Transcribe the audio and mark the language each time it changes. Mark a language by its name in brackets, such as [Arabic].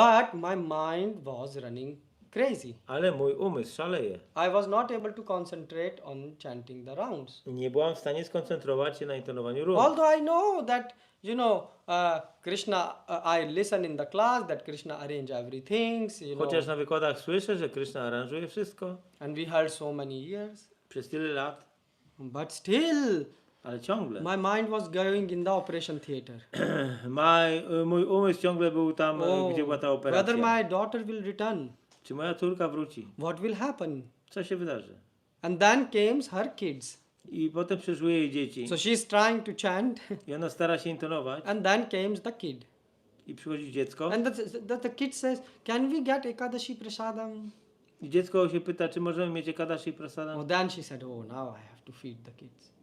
[English] But my mind was running crazy. [Polish] Ale mój umysł szaleje. [English] I was not able to concentrate on chanting the rounds. [Polish] Nie byłam w stanie skoncentrować się na intonowaniu rund. [English] Although I know that, Krishna, I listen in the class that Krishna arrange everything. [Polish] Chociaż na wykładach słyszę, że Kryszna aranżuje wszystko. [English] And we heard so many years. [Polish] Przez tyle lat. [English] But still, [Polish] Ale ciągle. [English] my mind was going in the operation theater. [Polish] Mój umysł ciągle był tam, gdzie była ta operacja. [English] Whether my daughter will return. [Polish] Czy moja córka wróci? [English] What will happen? [Polish] Co się wydarzy? [English] And then came her kids. [Polish] I potem przyszły jej dzieci. [English] So she's trying to chant. [Polish] I ona stara się intonować. [English] And then comes the kid. [Polish] I przychodzi dziecko. [English] And the kid says, can we get Ekadashi prasadam? [Polish] I dziecko się pyta, czy możemy mieć Ekadashi prasadam? [English] Oh, then she said, now I have to feed the kids.